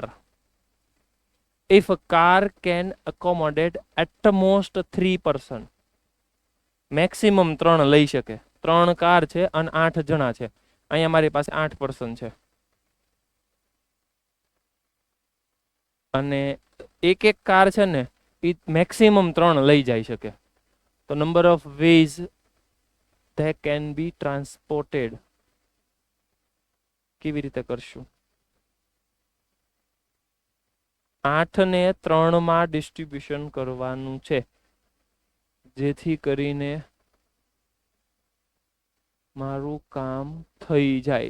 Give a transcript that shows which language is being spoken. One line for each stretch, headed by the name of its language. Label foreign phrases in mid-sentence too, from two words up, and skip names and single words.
English: If a car can accommodate at most 3 person, maximum 3
Gujarati: લઈ શકે. 3 કાર છે અને 8 જણા છે. અહીંયા મારી પાસે 8 પર્સન છે અને એક કાર છે ને એ મેક્સિમમ 3 લઈ જઈ શકે. તો
English: number of ways they can be transported
Gujarati: કેવી રીતે કરશું? 8 ને 3 માં ડિસ્ટ્રીબ્યુશન કરવાનું છે જેથી કરીને મારું કામ થઈ જાય.